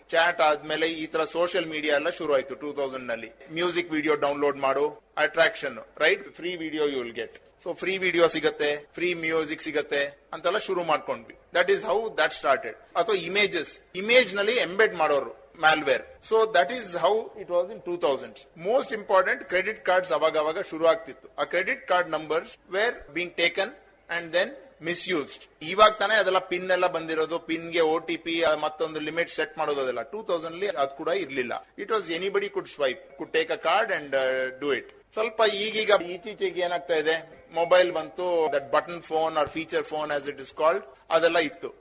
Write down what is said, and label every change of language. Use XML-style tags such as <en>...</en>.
<kn>Chat ಆದ್ಮೇಲೆ ಈ ತರ ಸೋಷಿಯಲ್ ಮೀಡಿಯಾ ಎಲ್ಲ ಶುರು ಆಯ್ತು 2000 ನಲ್ಲಿ.</kn> <en>Music video download ಮಾಡು, attraction, right? Free video you will get.</en> <kn>So free video ಸಿಗತ್ತೆ, ಫ್ರೀ ಮ್ಯೂಸಿಕ್ ಸಿಗತ್ತೆ ಅಂತೆಲ್ಲ ಶುರು ಮಾಡ್ಕೊಂಡ್ವಿ.</kn> <en>That is how that started.</en> <kn>ಅಥವಾ ಇಮೇಜ್ ನಲ್ಲಿ ಎಂಬೆಡ್ ಮಾಡೋರು</kn> <en>malware. So that is how it was in 2000s. Most important, credit cards</en> <kn>avagaga shuru ಆಗ್ತಿತ್ತು.</kn> <en>ಆ credit card numbers were being taken and then misused.</en> <kn>ಇವಾಗ ತಾನೇ ಅದೆಲ್ಲ pin ಎಲ್ಲ ಬಂದಿರೋದು. ಪಿನ್ ಗೆ OTP ಮತ್ತೊಂದು ಲಿಮಿಟ್ ಸೆಟ್ ಮಾಡೋದು ಅದೆಲ್ಲ 2000 ಅದು ಕೂಡ ಇರ್ಲಿಲ್ಲ.</kn> <en>It was anybody could swipe, could take a card and do it.</en> <kn>ಸ್ವಲ್ಪ ಈಗೀಗ ಇತ್ತೀಚೆಗೆ ಏನಾಗ್ತಾ ಇದೆ, ಮೊಬೈಲ್ ಬಂತು,</kn> <en>that button phone or feature phone as it is called,</en> <kn>ಅದೆಲ್ಲ ಇತ್ತು.</kn>